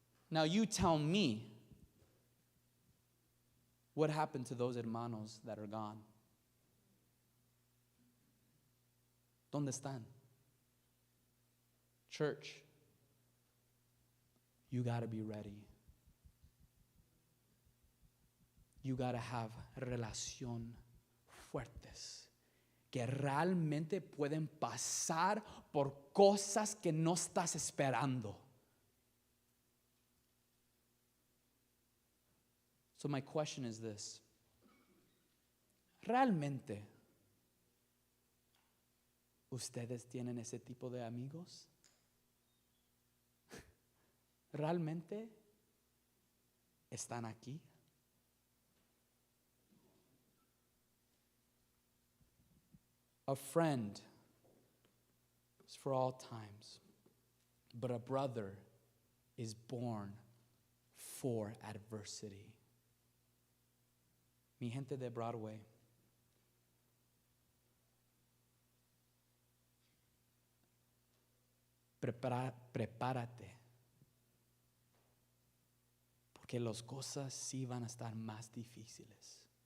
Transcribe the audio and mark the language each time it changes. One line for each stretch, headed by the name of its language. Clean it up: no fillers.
English: Now you tell me, what happened to those hermanos that are gone?
Spanish: ¿Dónde están?
English: Church, you got to be ready. You got to have
Spanish: relación fuertes, que realmente pueden pasar por cosas que no estás esperando.
English: So my question is this.
Spanish: ¿Realmente ustedes tienen ese tipo de amigos? ¿Realmente están aquí?
English: A friend is for all times, but a brother is born for adversity.
Spanish: Mi gente de Broadway, prepárate, porque las cosas sí van a estar más difíciles.